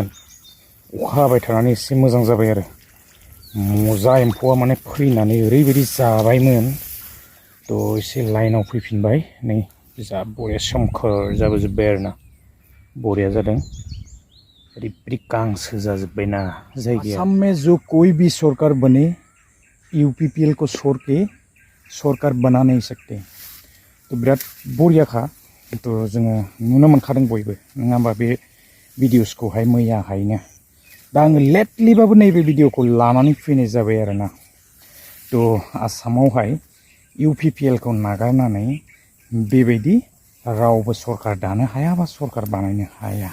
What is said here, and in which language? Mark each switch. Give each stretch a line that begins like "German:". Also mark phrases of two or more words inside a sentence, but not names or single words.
Bodo: अखा हाबाय थानानै एसे मोजां जाबाय आरो। मजा एम्फौआ माने फैनानै ओरैबायदि जाबायमोन। थ' एसे लाइनाव फैफिनबाय। नै जा बरिया सोमखोर जाबोजोब्बाय आरोना। बरिया जादों। ओरैबायदि गांसो जाजोब्बायना जायगाया।
Hindi: आसाम में जो कोई भी सरकार बने यूपीपीएल को छोड़ के सरकार बना नहीं सकते।
Bodo: तो बिराद बरियाखा। थ' जोङो नुनो मोनखादों बयबो, नङा होमबा, बे भिडिअसखौहाय मैयाहायनो। दा आङो लेटलिबाबो नैबे भिडिअखौ लानानै फैनाय जाबाय आरोना। थ' आसामावहाय यूपीपीएलखौ नागारनानै बेबायदि रावबो सरकार दानो हाया बा सरकार बानायनो हाया।